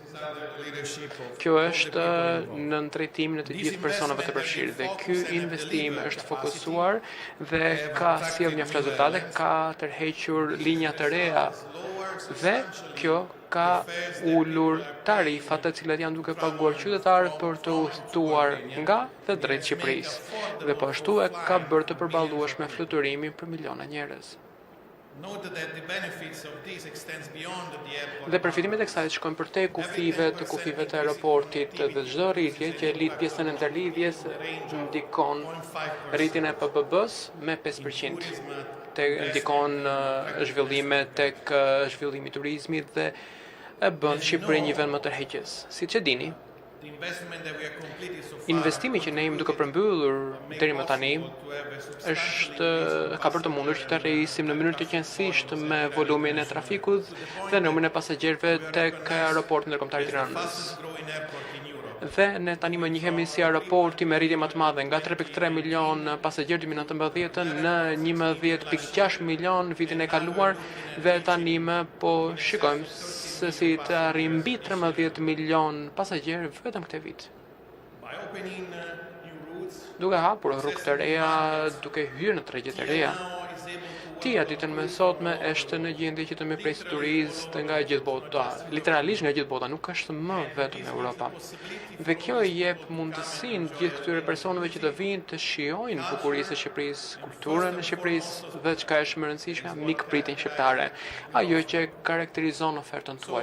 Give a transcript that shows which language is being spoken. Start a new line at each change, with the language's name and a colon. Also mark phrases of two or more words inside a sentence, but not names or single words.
Albanian: Kjo është në drejtimin e të gjithë personave të përfshirë dhe ky investim është fokusuar dhe ka sjell një rezultate, ka tërhequr linja të reja dhe kjo ka ulur tarifat të cilat janë duke paguar qytetarët për të udhëtuar nga dhe drejt Shqipërisë dhe po ashtu e ka bërë të përballueshme fluturimin për miliona njerëz.
English: Note that the benefits of this extends beyond the airport.
Albanian: Dhe përfitimet e kësaj shkojnë përtej kufive të aeroportit dhe çdo rritje që lidh pjesën e ndërlidhjes ndikon rritjen e PBB-s me 5%. Ndikon zhvillime tek zhvillimi i turizmit dhe e bën Shqipërinë një vend më tërheqës. Siç e dini,
English: The investment that we have completed so far
Albanian: investimi që ne jemi duke përmbyllur deri më tani ka bërë të mundur që të rrisim në mënyrë të qëndësishme me volumin e trafikut dhe numrin e pasagerëve tek aeroporti ndërkombëtar i Tiranës.
English: growing airport in Europe.
Albanian: Dhe ne tani më njihemi si aeroporti me rritje më të madhe nga 3.3 milion pasagerë 2019 në 11.6 milion vitin e kaluar dhe tani më po shikojmë se si të arrijmë mbi 13 milion pasagerë vetëm këtë vit.
English: By opening new routes,
Albanian: Duke hapur rrugë të reja, duke hyrë në tregjet e reja,
English: now is able to
Albanian: Tia ditën më sotme është në gjendje që të më presë turistë nga gjithë bota, literalisht nga gjithë bota, nuk është më vetëm Europa. Dhe kjo i jep mundësinë gjithë këtyre personave që të vinë të shijojnë bukurinë e Shqipërisë, kulturën e Shqipërisë dhe çka është më e rëndësishme, mikpritin shqiptare, ajo që karakterizon ofertën tuaj.